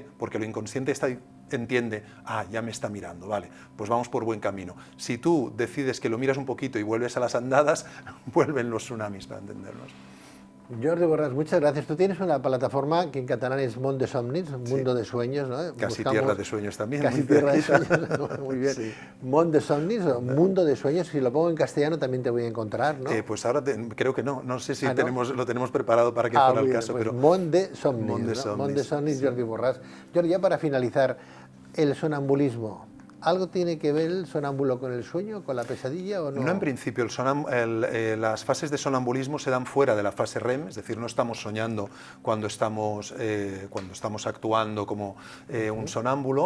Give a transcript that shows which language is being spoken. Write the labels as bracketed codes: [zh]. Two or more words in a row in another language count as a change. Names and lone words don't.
[es] Porque lo inconsciente entiende, ya me está mirando, vale, pues vamos por buen camino. Si tú decides que lo miras un poquito y vuelves a las andadas, vuelven los tsunamis, para entendernos. Jordi Borràs, muchas gracias. Tú tienes una plataforma que en catalán es Món de Somnis, Mundo de Sueños, ¿no? Casi Tierra de Sueños también. Casi Tierra de Sueños, muy bien. Sí. Món de Somnis, Mundo de Sueños, si lo pongo en castellano también te voy a encontrar, ¿no? Pues ahora creo que no sé si lo tenemos preparado para que fuera el caso. Pues pero Món de Somnis, Món de Somnis, Jordi Borràs. Jordi, ya para finalizar, el sonambulismo. ¿Algo tiene que ver el sonámbulo con el sueño, con la pesadilla o no? No, en principio. Las fases de sonambulismo se dan fuera de la fase REM, es decir, no estamos soñando cuando estamos actuando como un sonámbulo.